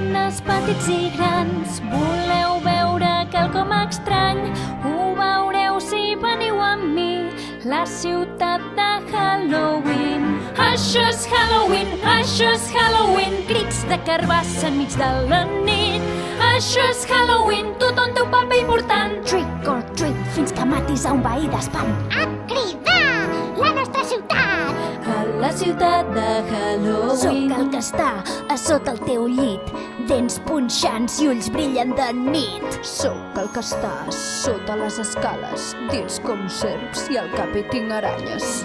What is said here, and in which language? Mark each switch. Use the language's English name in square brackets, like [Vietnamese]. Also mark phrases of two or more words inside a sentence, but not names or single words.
[Catalan] joves, petits i grans, voleu veure quelcom estrany? Ho veureu si veniu amb mi, la ciutat de Halloween. Això és Halloween, això és Halloween, crits de carbassa enmig de la nit. Això és Halloween, tothom té un paper important. [English] Trick or treat, [Catalan] fins que matis a un veí d'espant. A cridar la nostra ciutat! A la ciutat de Halloween. Sóc el que està a sota el teu llit, dents punxants i ulls brillen de nit. Sóc el que està sota les escales, dins com serps i al cap hi tinc aranyes.